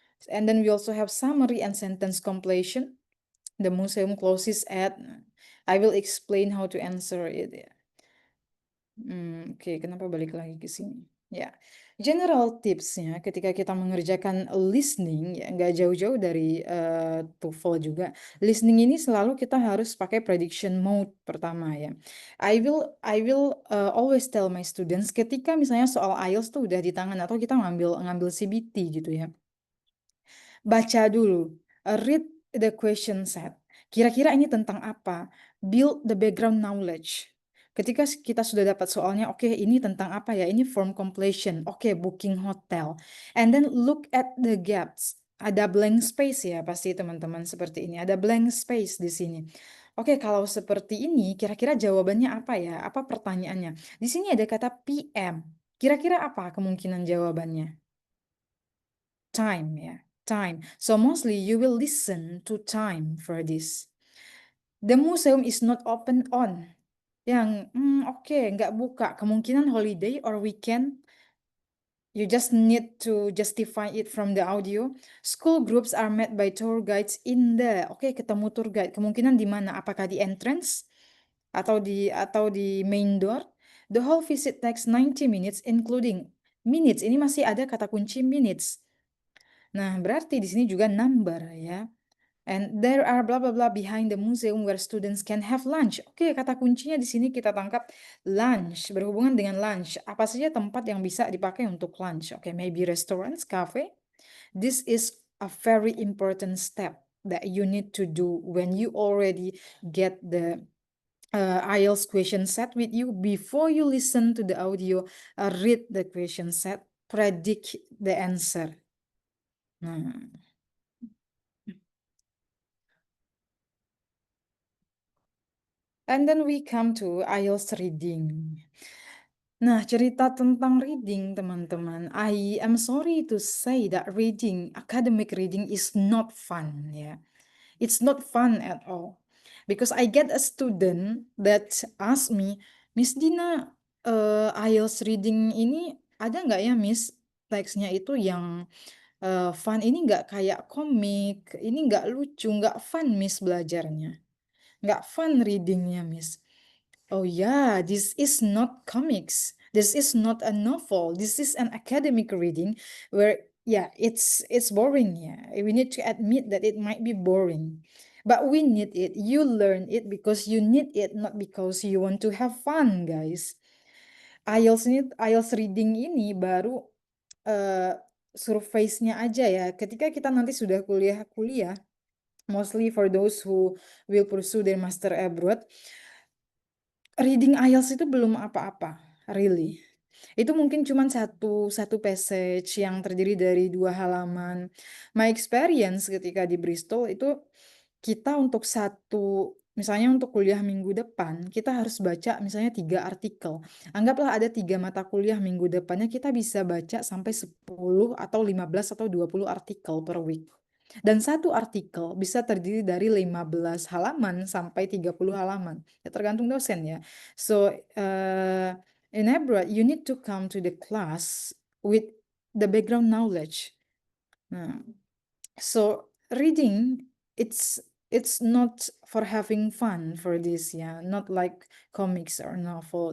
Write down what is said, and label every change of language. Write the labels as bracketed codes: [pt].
[en] And then we also have summary and sentence completion. The museum closes at, I will explain how to answer it. [id] Oke, kenapa balik lagi ke sini? Ya, general tipsnya ketika kita mengerjakan listening, ya nggak jauh-jauh dari TOEFL juga. Listening ini selalu kita harus pakai prediction mode pertama ya. [en] I will always tell my students [id] ketika misalnya soal IELTS tuh udah di tangan atau kita ngambil CBT gitu ya. Baca dulu, [en] read the question set. [id] Kira-kira ini tentang apa? [en] Build the background knowledge. [id] Ketika kita sudah dapat soalnya, oke, ini tentang apa ya? Ini form completion, oke, booking hotel. [en] And then look at the gaps. [id] Ada blank space ya, pasti teman-teman seperti ini. Ada blank space di sini. Oke, kalau seperti ini, kira-kira jawabannya apa ya? Apa pertanyaannya? Di sini ada kata PM. Kira-kira apa kemungkinan jawabannya? [en] Time ya, time. So mostly you will listen to time for this. The museum is not open on. [id] Yang oke, nggak buka. [en] Kemungkinan holiday or weekend. You just need to justify it from the audio. School groups are met by tour guides in the. [id] Oke, ketemu tour guide. Kemungkinan di mana? Apakah di entrance atau di main door? [en] The whole visit takes 90 minutes including minutes. [id] Ini masih ada kata kunci minutes. Nah, berarti di sini juga number ya. [en] And there are blah blah blah behind the museum where students can have lunch. [id] Oke, kata kuncinya di sini kita tangkap lunch, berhubungan dengan lunch. Apa saja tempat yang bisa dipakai untuk lunch? [en] Oke, maybe restaurants, cafe. This is a very important step that you need to do when you already get the IELTS question set with you. Before you listen to the audio, read the question set, predict the answer. Nah. And then we come to IELTS reading. Nah, [id] cerita tentang reading, teman-teman. [en] I am sorry to say that reading, academic reading is not fun, ya. It's not fun at all. Because I get a student that ask me, Miss Dina, IELTS reading [id] ini ada nggak ya, [en] Miss? [id] Teksnya itu yang fun, ini nggak kayak komik, ini nggak lucu, nggak fun, Miss, belajarnya. Nggak fun readingnya, Miss. [en] Oh yeah, this is not comics. This is not a novel. This is an academic reading where yeah, it's boring, yeah. We need to admit that it might be boring. But we need it. You learn it because you need it, not because you want to have fun, guys. [id] IELTS reading ini baru surface-nya aja ya. Ketika kita nanti sudah kuliah, [en] mostly for those who will pursue their master abroad, [id] reading IELTS itu belum apa-apa, really. Itu mungkin cuma satu passage yang terdiri dari 2 halaman. [en] My experience [id] ketika di Bristol itu kita untuk misalnya untuk kuliah minggu depan, kita harus baca misalnya 3 artikel. Anggaplah ada 3 mata kuliah minggu depannya, kita bisa baca sampai 10 atau 15 atau 20 artikel per week. Dan satu artikel bisa terdiri dari 15 halaman sampai 30 halaman. Ya, tergantung dosen ya. [en] So, in abroad, you need to come to the class with the background knowledge. Nah, so reading, it's not for having fun for this, yeah, not like comics or novel.